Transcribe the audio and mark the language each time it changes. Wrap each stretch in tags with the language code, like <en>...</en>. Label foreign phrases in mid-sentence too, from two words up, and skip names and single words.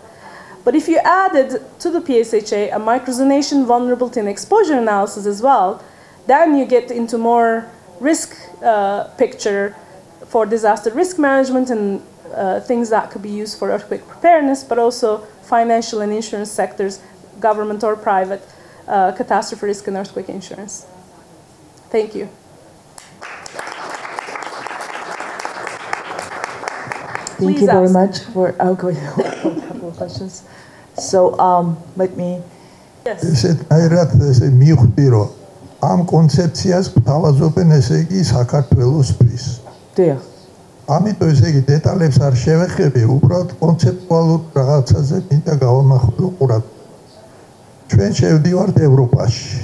<en>But if you added to the PSHA a microzonation, vulnerability, and exposure analysis as well, then you get into more risk picture for disaster risk management and things that could be used for earthquake preparedness, but also financial and insurance sectors, government or private, catastrophe risk and earthquake insurance. Thank you. Thank you very much for a couple of questions. So let me. Yes.</en> <ka>ამ კონცეფციას გვთავაზობენ ესე იგი საქართველოსთვის. დიახ. ამიტომ ესე იგი დეტალებს არ შევეხები, უბრალოდ კონცეპტუალურ რაღაცაზე მინდა გავამახვილო ყურადღება. ჩვენ შევდივართ ევროპაში.</ka>